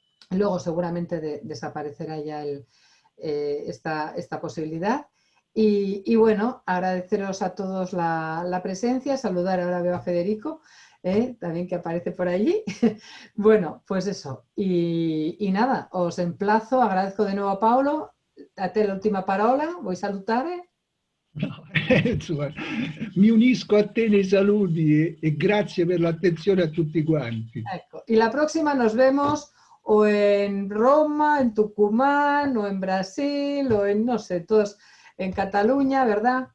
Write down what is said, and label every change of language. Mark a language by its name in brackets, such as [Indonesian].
[Spanish] Luego seguramente desaparecerá ya esta posibilidad. Y bueno, agradeceros a todos la presencia, saludar, ahora veo a Federico, también que aparece por allí. Bueno, pues eso. Y nada, os emplazo, agradezco de nuevo a Paolo. [Italian] A te l'ultima parola, vuoi salutare? No, insomma, mi unisco a te nei saluti e grazie per l'attenzione a tutti quanti. Ecco. [Spanish] Y la próxima nos vemos o en Roma, en Tucumán, o en Brasil, o en, no sé, todos en Cataluña, ¿verdad?